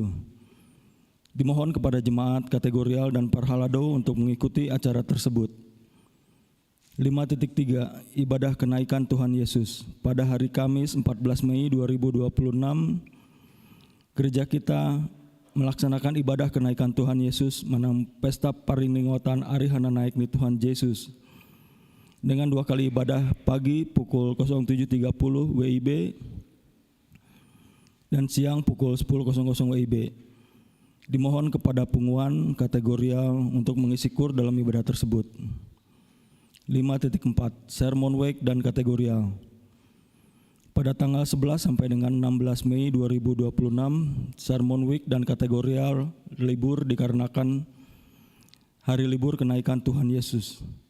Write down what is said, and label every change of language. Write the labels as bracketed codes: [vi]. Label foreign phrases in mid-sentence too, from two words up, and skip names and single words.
[id] Dimohon kepada jemaat kategorial dan Parhalado untuk mengikuti acara tersebut. 5.3. Ibadah kenaikan Tuhan Yesus. Pada hari Kamis 14 Mei 2026, gereja kita melaksanakan ibadah kenaikan Tuhan Yesus [bbc] menang pesta parinlingotan Arihana naik ni [id] Tuhan Yesus dengan 2 kali ibadah pagi pukul 07.30 WIB dan siang pukul 10.00 WIB. Dimohon kepada punguan kategorial untuk mengisi kur dalam ibadah tersebut. 5.4. Sermon Wake dan kategorial. Pada tanggal 11 sampai dengan 16 Mei 2026, Sermon Week dan kategorial libur dikarenakan hari libur kenaikan Tuhan Yesus.